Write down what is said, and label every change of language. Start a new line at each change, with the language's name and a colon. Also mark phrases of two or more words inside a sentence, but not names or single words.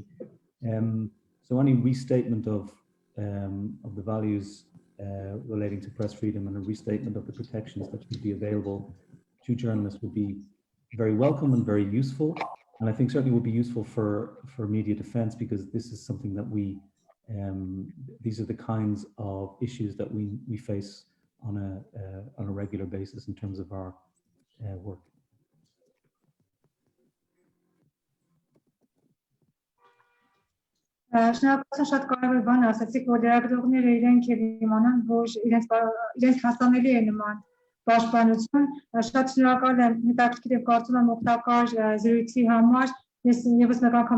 English: So any restatement of the values relating to press freedom and a restatement of the protections that should be available to journalists would be very welcome and very useful. And I think certainly would be useful for media defense, because this is something that these are the kinds of issues that we face on a regular basis in terms of our work.
Armenian: Շնորհակալություն, շատ կարևոր բան ասացիք, որ լրագրողները իրենք եւ իմանան, որ իրենց հասանելի է նման պաշտպանություն։ Շատ շնորհակալ եմ հետաքրքիր եւ կարծում եմ օգտակար զրույցի համար։ Ես եւս մեկ անգամ